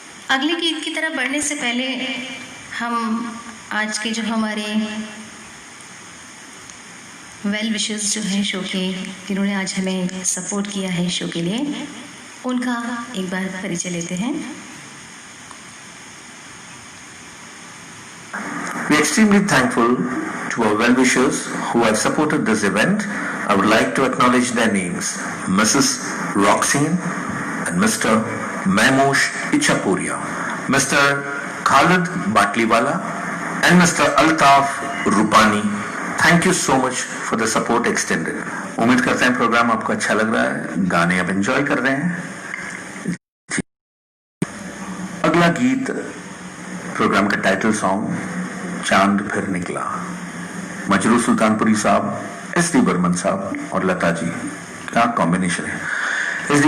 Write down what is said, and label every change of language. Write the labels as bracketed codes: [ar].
[hi] अगले गीत की तरफ बढ़ने से पहले हम आज के जो हमारे वेल विशेस जो हैं शो के, जिन्होंने आज हमें सपोर्ट किया है शो के लिए, उनका एक बार परिचय लेते हैं। [en] We are extremely thankful to our well-wishers who have supported this event. I would like to acknowledge their names, Mrs. Roxine and Mr. Mehmosh Ichapuria, Mr. Khalid Batliwala and Mr. Altaf Rupani. Thank you so much for the support extended. [hi] उम्मीद करते हैं programme आपको अच्छा लग रहा है, गाने आप एंजॉय कर रहे हैं। अगला गीत प्रोग्राम का टाइटल सॉन्ग चांद फिर निकला, मजरू सुल्तानपुरी साहब, एस.डी. बर्मन साहब और लता जी का कॉम्बिनेशन है। एस.डी.